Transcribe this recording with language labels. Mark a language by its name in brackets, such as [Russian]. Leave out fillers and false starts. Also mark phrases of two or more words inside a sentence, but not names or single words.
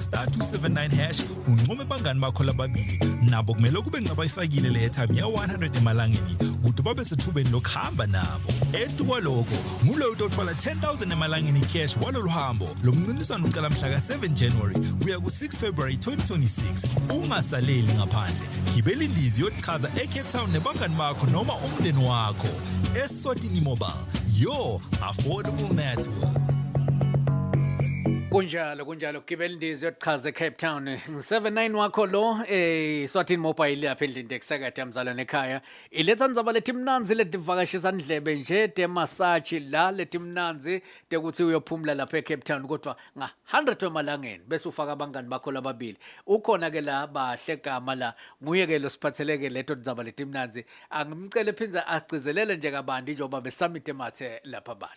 [Swati] *279# unqome bangani bakho lababili nabo kumele kube ngabayifakile le airtime ya 100 emalangeni ukuthi babe sethubeni lokuhamba nabo etukwaloko ngulo utothola 10,000 emalangeni cash walolu hambo lo mncintiswano uqala mhla ka7 January kuya ku6 February 2026 ungasaleli ngaphandle gibela indizi yochaza eCape Town nebangani bakho noma umndeni wakho eSwatini Mobile [English] your affordable network. [Swati] Kunjalo gibela indizi yochaza eCape Town 79 wakho lo Swatini Mobile lapha endlini dekusakade amzalwane ekhaya iletha ndzaba letimnanzi letivakashisa ndlebe nje de massage la letimnanzi tekuthi uyophumula lapha eCape Town kodwa nga 100 wemalangeni bese ufaka abangani bakho lababili ukhona ke la bahle gama la nguye ke lo siphatheleke leto ndzaba letimnanzi angimcele phinza agcizelele nje kabandi njengoba besummit emathe lapha bahle.